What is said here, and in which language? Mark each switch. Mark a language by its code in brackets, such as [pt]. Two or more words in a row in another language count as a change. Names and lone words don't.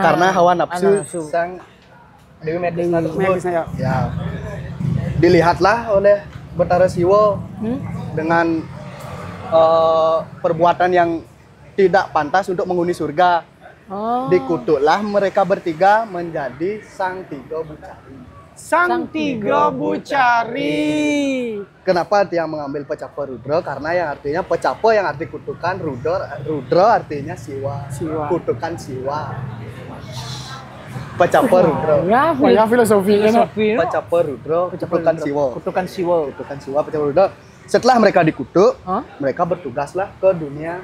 [id] karena hawa nafsu sang Dewi Maya Krishna tersebut. Ya. Dilihatlah oleh Betara Siwa dengan perbuatan yang tidak pantas untuk menghuni surga. Dikutuklah mereka bertiga menjadi sang tiga bucari. Sang tiga bucari. Kenapa dia mengambil pecapa Rudra? Karena yang artinya pecapa yang arti kutukan, Rudra artinya Siwa. Kutukan Siwa. Pecapa Rudra. Ya, Filosofi. Pecapa Rudra, kutukan Siwa. Kutukan Siwa. Kutukan Siwa, pecapa Rudra. Setelah mereka dikutuk, mereka bertugaslah ke dunia.